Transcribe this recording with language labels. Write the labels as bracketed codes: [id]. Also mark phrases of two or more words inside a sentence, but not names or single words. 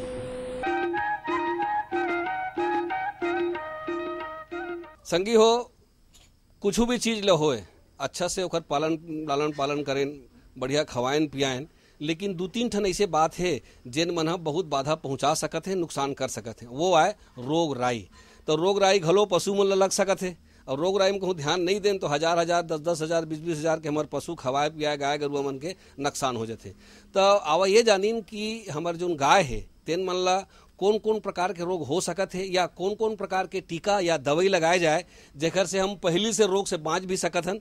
[hne] संगी हो कुछ भी चीज ल होए अच्छा से ओकर लालन पालन करें, बढ़िया खवाएन पियाएन, लेकिन 2-3 ठन ऐसे बात है जिन मन ह बहुत बाधा पहुंचा सकत है, नुकसान कर सकत है। वो आए रोग राई। तो रोग राई घलो पशु मन लग सकत है, और रोग राई में कहूँ ध्यान नहीं दें तो 1000-1000, 10,000, 20,000 के हमारे पशु खवाए पियाए गाय गरुआ मन के नुकसान हो जाते। तो आवा ये जानीन कि हमारे जो गाय है तेन मन ला कौन कौन प्रकार के रोग हो सकत है, या कौन कौन प्रकार के टीका या दवाई लगाए जाए जेकर से हम पहली से रोग से बाँच भी सकत हन।